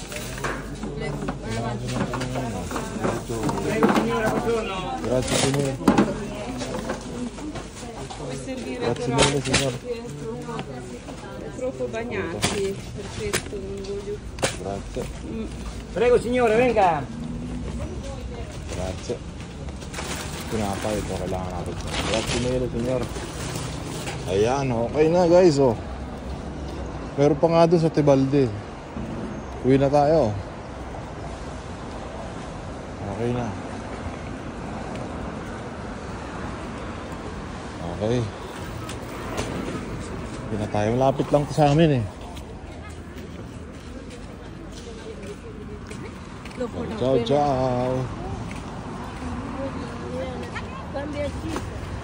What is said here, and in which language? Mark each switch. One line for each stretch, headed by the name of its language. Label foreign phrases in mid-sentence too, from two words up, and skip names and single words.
Italian: Prego signora, buongiorno. Grazie signora. Puoi servire Grazie però mille signora. troppo bagnati, per questo non voglio. Grazie. Prego signore, venga. Grazie.
Filipino: Pinapay ito, kailangan natin.
Italian: Grazie mille signora.
Filipino: Ayan, okay na guys oh. Pero pa nga doon sa Tebalde. Uwi na tayo. Okay na. Okay. Uwi na tayo. Malapit lang to sa amin eh. Ciao. Cambia